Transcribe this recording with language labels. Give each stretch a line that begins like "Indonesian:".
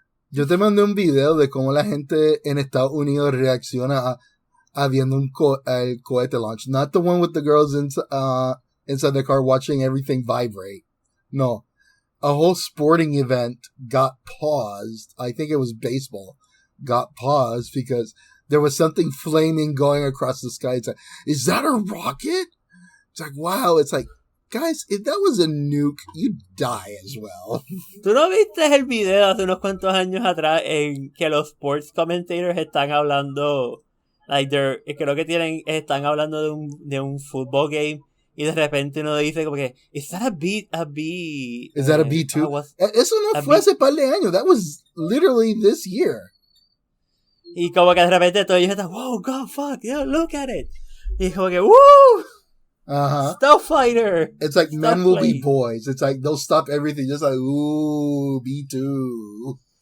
Spanish: Yo te mandé un video de cómo la gente en Estados Unidos reacciona a viendo el cohete launch.
English: Not the one with the girls inside the car watching everything vibrate. No. A whole sporting event got paused. I think it was baseball. Got paused because there was something flaming going across the sky. It's like, is that a rocket? It's like, wow. It's like, guys, if that was a nuke, you'd die as well.
Spanish: ¿Tú no viste el video hace unos cuantos años atrás en que los sports commentators están hablando, like creo que están hablando de un football game y de repente uno dice como que,
English: is that a B? Is that a B2?
Spanish: Eso no fue hace par de años.
English: That was literally this year.
Spanish: Y como que de repente todos ellos están,
English: wow, God, fuck, yeah, look at it.
Spanish: Y como que, woo! Uh-huh.
English: Stealth fighter. It's like men will be boys. It's like they'll stop everything just like, ooh, B2.